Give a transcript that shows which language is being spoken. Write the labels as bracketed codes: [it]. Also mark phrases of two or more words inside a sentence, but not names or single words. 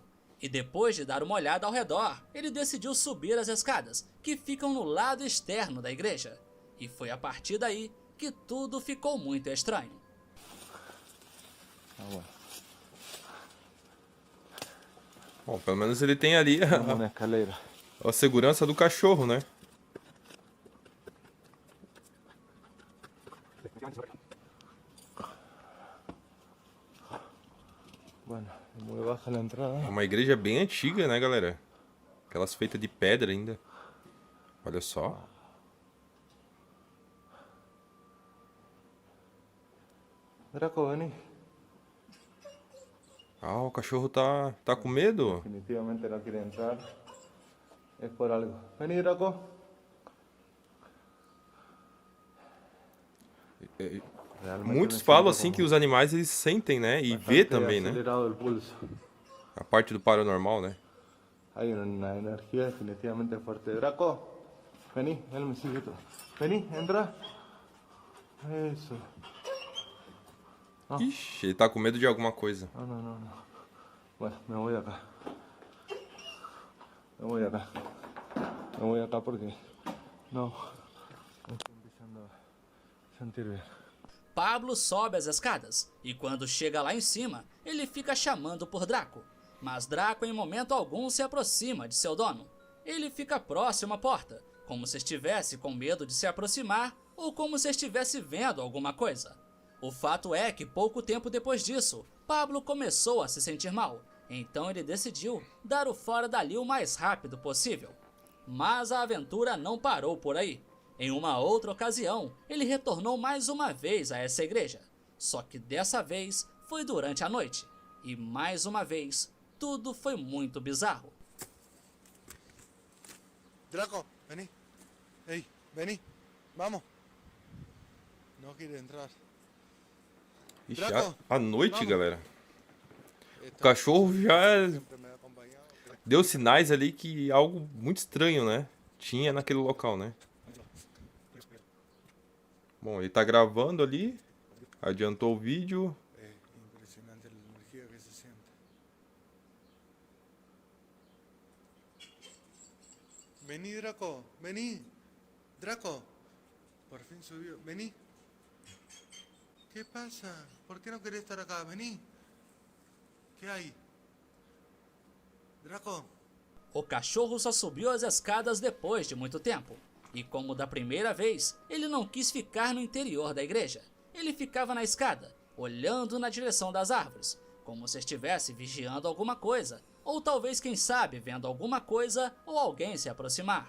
[pt] E depois de dar uma olhada ao redor, ele decidiu subir as escadas, que ficam no lado externo da igreja. E foi a partir daí que tudo ficou muito estranho. Bom, pelo menos ele tem ali [es] Una escalera. [pt] a segurança do cachorro, né? [es] Bueno, es muy baja la [pt] É [es] entrada. [pt] uma igreja bem antiga, né, galera? Aquelas feitas de pedra ainda. Olha só. [es] Draco, vení. [pt] Ah, o cachorro tá com medo. [es] Definitivamente no quiere entrar. Es por algo. Vení, Draco. Realmente [pt] Muitos [es] me [pt] falam [es] siento [pt] assim como que os animais eles sentem, né? E vê [es] bastante [pt] também, né? [es] acelerado el pulso. [pt] A parte do paranormal, né? [es] Hay una energía definitivamente fuerte. Draco, vení, él me sigue todo. Vení, entra. Eso. [pt] Ixi, ele tá com medo de alguma coisa. [es] No, no, no, no. Bueno, me voy acá. Me voy acá. Me voy acá porque no estoy empezando a sentir bien. [pt] Pablo sobe as escadas, e quando chega lá em cima, ele fica chamando por Draco. Mas Draco em momento algum se aproxima de seu dono. Ele fica próximo à porta, como se estivesse com medo de se aproximar ou como se estivesse vendo alguma coisa. O fato é que pouco tempo depois disso, Pablo começou a se sentir mal, então ele decidiu dar o fora dali o mais rápido possível. Mas a aventura não parou por aí. Em uma outra ocasião, ele retornou mais uma vez a essa igreja, só que dessa vez foi durante a noite, e mais uma vez, tudo foi muito bizarro. [es] Draco, vení. Hey, vení. Vamos. No quiere entrar. [pt] Ixi, [es] Draco, [pt] à noite, [es] vamos. [pt] galera. O cachorro já [es] Siempre me ha acompañado. [pt] deu sinais ali que algo muito estranho, né? Tinha naquele local, né? Bom, ele tá gravando ali. Adiantou o vídeo. [es] Es impresionante la energía que se siente. Vení, Draco, vení. Draco, por fin subió. Vení. ¿Qué pasa? ¿Por qué no querés estar acá? Vení. ¿Qué hay? Draco. [pt] O cachorro só subiu as escadas depois de muito tempo. E como da primeira vez, ele não quis ficar no interior da igreja. Ele ficava na escada, olhando na direção das árvores, como se estivesse vigiando alguma coisa, ou talvez, quem sabe, vendo alguma coisa ou alguém se aproximar.